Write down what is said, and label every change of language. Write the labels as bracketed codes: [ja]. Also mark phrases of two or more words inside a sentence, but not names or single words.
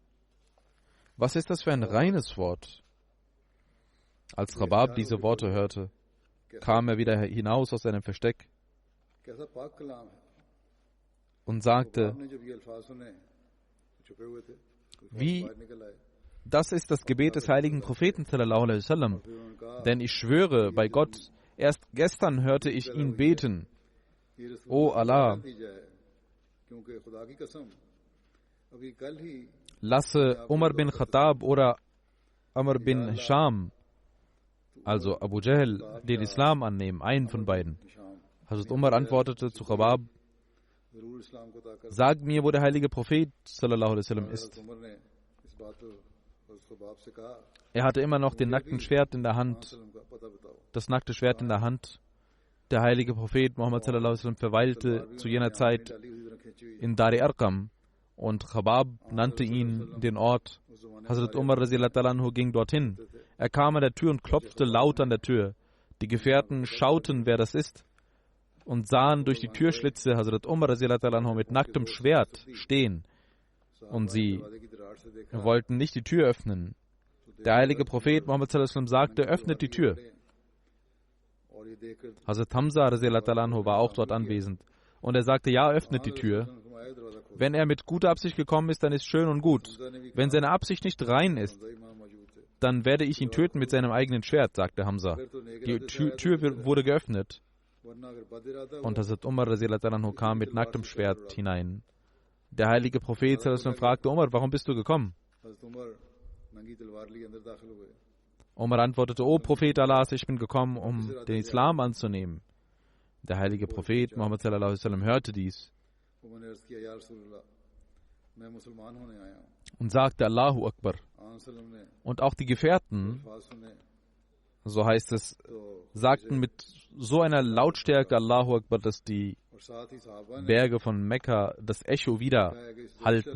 [de] Was ist das für ein reines Wort? Als Khabab diese Worte hörte, kam er wieder hinaus aus seinem Versteck und sagte, das ist das Gebet des heiligen Propheten [ar] صلى الله عليه وسلم. [de] Denn ich schwöre bei Gott, erst gestern hörte ich ihn beten. O Allah, lasse Umar bin Khattab oder Amr bin Hisham, also Abu Jahl, den Islam annehmen, einen von beiden. Hazrat Umar antwortete zu Khabab, sag mir, wo der heilige Prophet [ar] صلى الله عليه وسلم [de] ist. Er hatte immer noch das nackte Schwert in der Hand. Der heilige Prophet Muhammad [ar] صلى الله عليه وسلم [de] verweilte zu jener Zeit in Dar-e Arqam und Khabab nannte ihn den Ort. Hazrat Umar [ar] رضي الله عنه [de] ging dorthin. Er kam an der Tür und klopfte laut an der Tür. Die Gefährten schauten, wer das ist, und sahen durch die Türschlitze Hazrat Umar [ar] رضي الله عنه [de] mit nacktem Schwert stehen. Und sie wollten nicht die Tür öffnen. Der heilige Prophet Muhammad [ar] صلى الله عليه وسلم [de] sagte, öffnet die Tür. Hazrat Hamza [ar] رضي الله عنه [de] war auch dort anwesend. Und er sagte, ja, öffnet die Tür. Wenn er mit guter Absicht gekommen ist, dann ist schön und gut. Wenn seine Absicht nicht rein ist, dann werde ich ihn töten mit seinem eigenen Schwert, sagte Hamza. Die Tür wurde geöffnet. Und Hazrat Umar [ar] رضي الله عنه [de] kam mit nacktem Schwert hinein. Der heilige Prophet [ar] صلى الله عليه وسلم [de] fragte Umar, warum bist du gekommen? Umar antwortete, O Prophet Allahs, ich bin gekommen, um den Islam anzunehmen. Der heilige Prophet Muhammad [ar] صلى الله عليه وسلم [de] hörte dies und sagte [ar] الله أكبر. [de] Und auch die Gefährten, so heißt es, sagten mit so einer Lautstärke [ar] الله أكبر, [de] dass die Berge von Mekka das Echo widerhallten.